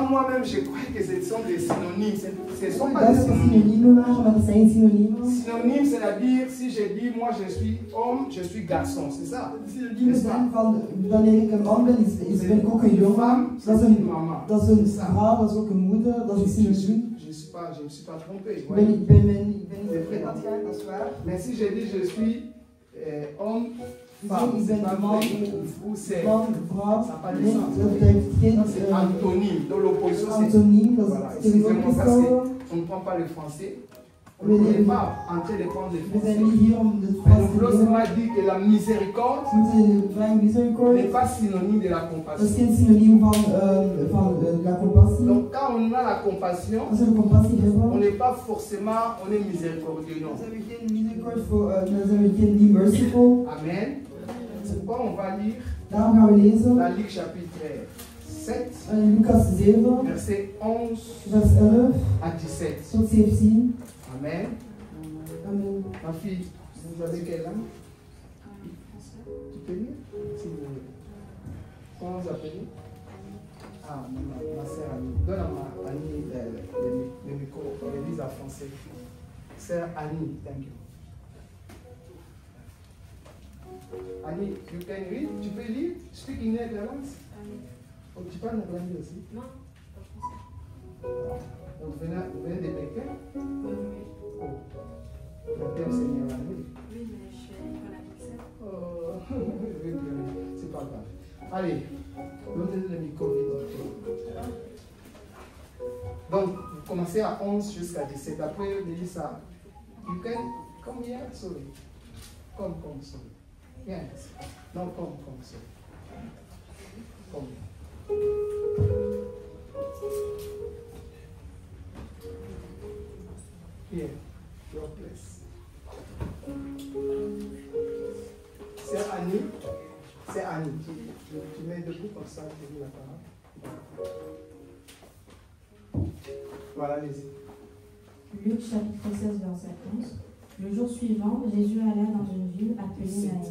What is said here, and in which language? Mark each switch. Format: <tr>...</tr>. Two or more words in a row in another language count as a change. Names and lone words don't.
<fr>moi-même, je crois que ce sont des synonymes. Ce ne sont</fr> <nl>Ik</nl> <fr>pas</fr> <nl>dacht</nl> <fr>des</fr> <nl>dat het</nl> <fr>synonymes.</fr> <nl>synoniemen waren, maar dat zijn synoniemen.</nl> <fr>Synonyme, c'est-à-dire, si je dis, moi je suis homme, je suis garçon, c'est ça.</fr> <nl>Synoniemen zijn van, wanneer ik een man ben, ben ik ook een jongen. Dat is een vrouw, dat is ook een moeder, dat is een synoniem.</nl> <fr>Je ne suis pas trompé.</fr> <nl>Ik ben niet vreemd aan het gaan, dat is waar.</nl> <fr>Mais si je dis, je suis homme, femme,</fr> <nl>Ik ben man,</nl> <fr>ou c'est</fr> <nl>vrouw,</nl> <fr>ça n'a pas de</fr> <nl>nee,</nl> <fr>sens.</fr> <nl>dat heeft geen</nl> <fr>C'est antonyme. Donc l'opposition, c'est...</fr> <nl>antoniem, dat</nl> <fr>Voilà,</fr> <nl>is</nl> <fr>excusez-moi parce</fr> <nl>tegenovergestelde.</nl> <fr>qu'on ne prend pas le français. On ne est pas en train de prendre le</fr> <nl>We</nl> <fr>français.</fr> <nl>zijn niet hier om het</nl> <fr>Mais</fr> <nl>Frans</nl> <fr>donc</fr> <nl>te</nl> <fr>lorsqu'on</fr> <nl>leren.</nl> <fr>m'a dit que la miséricorde</fr> <nl>We moeten vragen miséricorde.</nl> <fr>n'est pas synonyme de la</fr> <nl>Dat is</nl> <fr>compassion.</fr> <nl>geen synoniem van la compassie.</nl> <fr>Donc quand on a la compassion,</fr> <nl>Als we de compassie</nl> <fr>on</fr> <nl>hebben,</nl> <fr>n'est pas forcément, on est miséricordieux, non.</fr> <nl>dan zijn we geen miséricorde voor, dan zijn we geen niet merciful.</nl> <fr>Amen. C'est pourquoi on va lire</fr> <nl>Daarom gaan we lezen</nl> <fr>la Luc chapitre 7,</fr> <nl>Lucas 7,</nl> <fr>verset 11</fr> <nl>vers 11</nl> <fr>à 17.</fr> <nl>tot 17. Amen. Amen.</nl> <fr>Ma fille, vous avez quelle âme? Tu peux lire? Si vous voulez. Comment vous appelez? Ah, ma sœur Annie. Donne à ma Annie le micro. Elle lise en français. Sœur Annie,</fr> <en>thank you. Annie, you can read?</en> <fr>Tu peux lire?</fr> <en>Speak in Netherlands?</en> <fr>Oh, tu parles néerlandais aussi? Non, pas français. Donc, vous venez de Pékin? Oui, Oh, mon thème c'est néerlandais. mais je suis à l'école avec ça. Oh, c'est pas grave. Allez, donnez le micro vite. Donc, vous commencez à 11 jusqu'à 17. Après, vous dites ça.</fr> <en>You can come here, sorry. Come, sorry. Yes. No, come, sorry. Come. Here, your place.</en> <fr>C'est Annie. Tu mets debout comme ça, tu dis la parole. Voilà, allez-y. Luc chapitre 16, verset 11. Le jour suivant, Jésus alla dans une ville appelée Naïn.</fr>